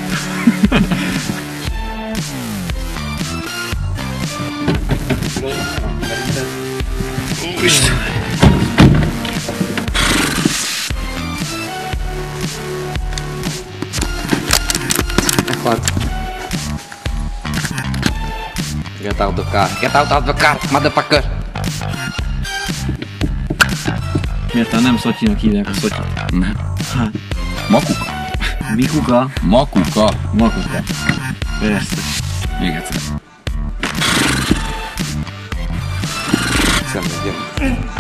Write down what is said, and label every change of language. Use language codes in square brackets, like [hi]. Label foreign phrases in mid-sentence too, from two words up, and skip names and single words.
[hu] Úristen! Meghalt. [en] Get out the car. Get out of the car, motherfucker! [hu] Miért nem Szotyinak hívják a Szotyit? Nem. Hát. Makuka. Mikuka. Makuka. Makuka. Persze. Még egyszer. Szenvedjen.